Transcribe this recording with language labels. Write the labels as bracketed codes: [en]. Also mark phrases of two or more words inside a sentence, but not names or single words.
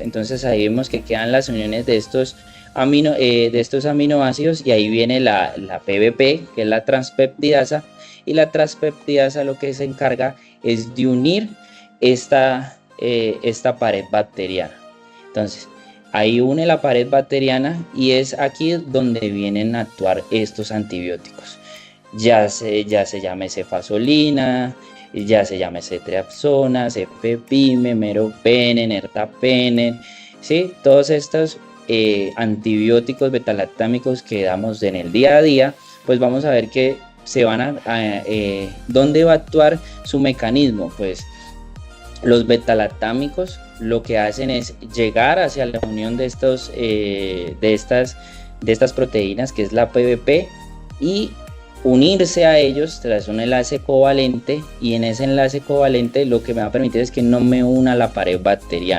[es] Entonces ahí vemos que quedan las uniones de estos aminoácidos, y ahí viene la PBP, que es la transpeptidasa, y la transpeptidasa lo que se encarga es de unir esta pared bacteriana. Entonces ahí une la pared bacteriana, y es aquí donde vienen a actuar estos antibióticos. Ya se llame cefasolina, ya se llame ceftriaxona, cefepime, meropenem, ertapenem, ¿sí? Todos estos antibióticos betalactámicos que damos en el día a día, pues vamos a ver que ¿dónde va a actuar su mecanismo? Pues los betalactámicos lo que hacen es llegar hacia la unión de estas proteínas, que es la PBP, y unirse a ellos tras un enlace covalente, y en ese enlace covalente lo que me va a permitir es que no me una la pared bacteriana.